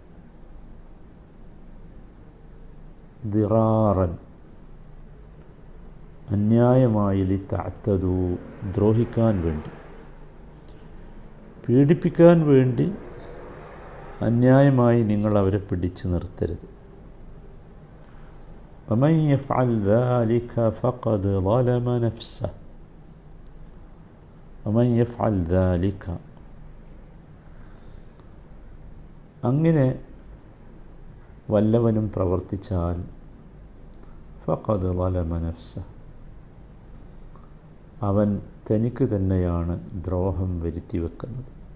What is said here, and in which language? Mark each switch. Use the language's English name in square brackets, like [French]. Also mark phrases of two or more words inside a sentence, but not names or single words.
[Malayalam] ദിറാറൻ, അന്യായമായി, ലിതഅ്തദൂ, ദ്രോഹിക്കാൻ വേണ്ടി, പീഡിപ്പിക്കാൻ വേണ്ടി അന്യായമായി നിങ്ങൾ അവരെ പിടിച്ചു നിർത്തരുത്. [Arabic] ومن يفعل ذلك فقد ظلم نفسه ومن يفعل ذلك, [Malayalam] അങ്ങനെ വല്ലവനും പ്രവർത്തിച്ചാൽ [Arabic] فقد ظلم نفسه, [Malayalam] അവൻ തനിക്ക് തന്നെയാണ് ദ്രോഹം വരുത്തി വെക്കുന്നത്.